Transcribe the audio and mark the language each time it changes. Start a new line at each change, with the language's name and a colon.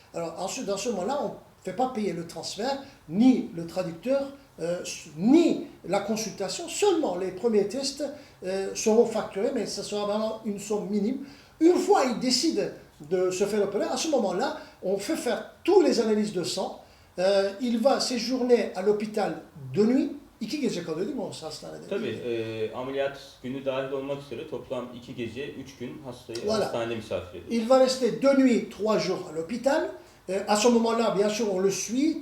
French: Alors ensuite, dans ce moment-là, on ne fait pas payer le transfert, ni le traducteur, ni la consultation. Seulement les premiers tests seront facturés, mais ce sera vraiment une somme minime. Une fois il décide de se faire opérer, à ce moment-là, on fait faire toutes les analyses de sang. Il va séjourner à l'hôpital de nuit.
Turkish: 2 gece kalıyor değil mi o hastanede? Tabii ameliyat günü dahil olmak üzere toplam 2 gece 3 gün hastayı
French: Voilà.
Turkish: hastanede misafir ediyor.
French: Il va rester 2 nuits, 3 jours à l'hôpital. À ce moment-là, bien sûr, on le suit.